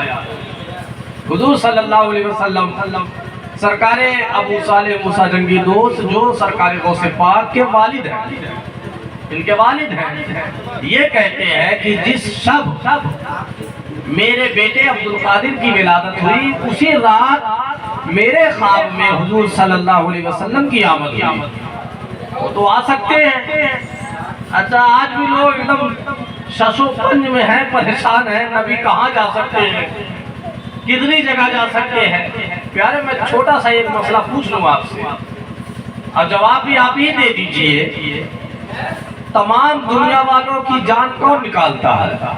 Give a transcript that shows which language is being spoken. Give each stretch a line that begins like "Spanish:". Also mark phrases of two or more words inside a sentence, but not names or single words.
Urdu: حضور
Arabic: صلی اللہ علیہ وسلم
Urdu: سرکار ابو صالح موسیٰ جنگی دوست جو سرکار غوث پاک کے والد ہیں، ان کے والد ہیں، یہ کہتے ہیں کہ جس شب میرے بیٹے عبد القادر کی ولادت ہوئی اسی رات میرے خواب میں حضور
Arabic: صلی اللہ علیہ وسلم
Urdu: کی آمد ہوئی. وہ تو آ سکتے ہیں. اچھا آج بھی لوگ ایک دم شش و پنج میں ہیں، پریشان ہیں، نبی کہاں جا سکتے ہیں، کتنی جگہ جا سکتے ہیں. پیارے میں چھوٹا سا ایک مسئلہ پوچھ لوں آپ سے اور جواب بھی آپ ہی دے دیجئے. تمام دنیا والوں کی جان کون نکالتا ہے؟